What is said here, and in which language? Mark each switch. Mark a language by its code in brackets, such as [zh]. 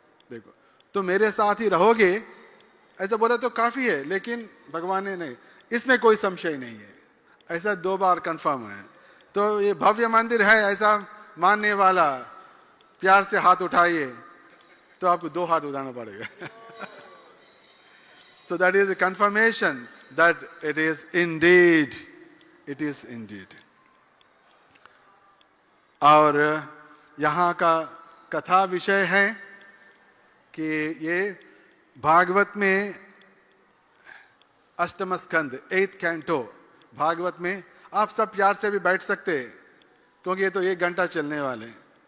[hi] देखो, तुम मेरे साथ ही रहोगे ऐसा बोला तो काफी है, लेकिन भगवान ने नहीं, इसमें कोई संशय नहीं है, ऐसा 2 बार कंफर्म है। तो ये भव्य मंदिर है ऐसा मानने वाला प्यार से हाथ उठाइए, तो आपको 2 हाथ उठाना पड़ेगा। [en] So that is a confirmation that it is indeed, it is indeed. [hi] और यहाँ का कथा विषय है कि ये भागवत में अष्टम स्कंद [en] 8th canto [hi] भागवत में, आप सब प्यार से भी बैठ सकते हैं क्योंकि ये तो 1 घंटा चलने वाले हैं।